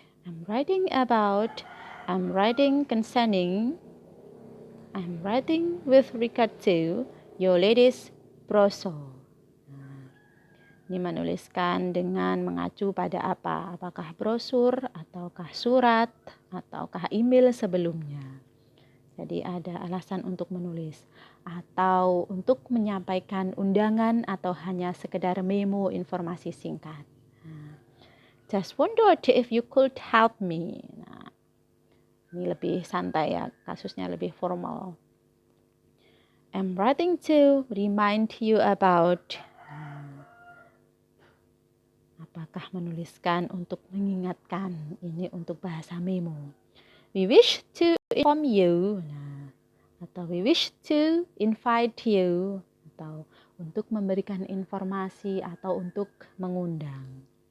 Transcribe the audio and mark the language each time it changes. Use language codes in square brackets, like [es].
[en] I'm writing about, I'm writing concerning, I'm writing with regard to your latest brochure. [id] Ini menuliskan dengan mengacu pada apa? Apakah brosur, ataukah surat, ataukah email sebelumnya. Jadi ada alasan untuk menulis. Atau untuk menyampaikan undangan atau hanya sekedar memo informasi singkat. [en] Just wondered if you could help me. [id] Nah, ini lebih santai ya, kasusnya lebih formal. [en] I'm writing to remind you about. [id] Apakah menuliskan untuk mengingatkan, ini untuk bahasa memo. [en] We wish to inform you. [id] Nah, atau [en] we wish to invite you, [id] atau untuk memberikan informasi atau untuk mengundang.